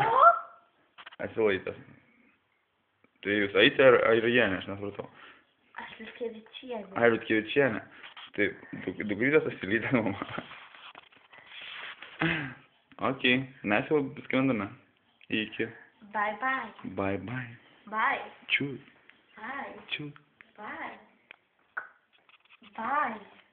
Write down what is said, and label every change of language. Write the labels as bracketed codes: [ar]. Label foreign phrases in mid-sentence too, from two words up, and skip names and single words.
[lt] Asilaitas. Tai jūs Aitė ar Airienė, aš nesupratau. Aš Liutkevičienė. Ai, Liutkevičienė. Tai dukrytės Asilytė mama. Okei, mes jau skrendame. Iki. [en] Bye bye. Bye bye. Bye. [de] Tschüss. [en] Bye. [de] Tschüss. [en] Bye. Bye.